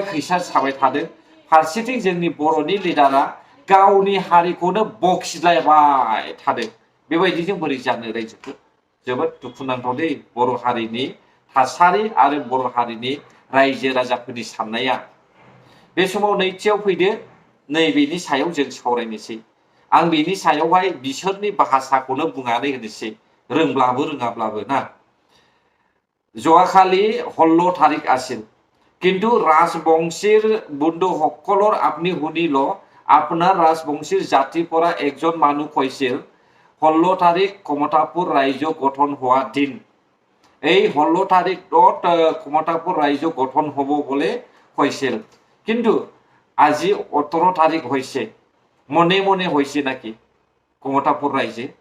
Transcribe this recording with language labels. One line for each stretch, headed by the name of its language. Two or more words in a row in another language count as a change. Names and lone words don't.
Bodo: खैसार साबाय थादों फारसेथिं जोंनि बर'नि लिडारा गावनि हारिखौनो बखिलायबाय थादों बेबायदिजों बोरै जानो रायजोफोर जोबोद दुखुनांथाव दे बर' हारिनि थासारि आरो बर' हारिनि रायजो राजाफोरनि साननाया बे समाव नैथियाव फैदो नैबेनि सायाव जों सावरायनोसै आं बेनि सायावहाय बिसोरनि भाषाखौनो बुंनानै होनोसै रोंब्लाबो रोङाब्लाबो ना
Assamese: যোৱাকালি 16 তারিখ আছিল কিন্তু রাজবংশীর বন্ধু সকলৰ আপনি শুনিল আপোনাৰ ৰাজবংশীৰ জাতিৰ পৰা একজন মানুহ কৈছিল 16 তাৰিখ কমতাপুৰ ৰাজ্য গঠন হোৱা দিন এই 16 তাৰিখত কমতাপুৰ ৰাজ্য গঠন হ'ব বুলি কৈছিল কিন্তু আজি 18 তাৰিখ হৈছে মনে মনে হৈছে নাকি কমতাপুৰ ৰাজ্য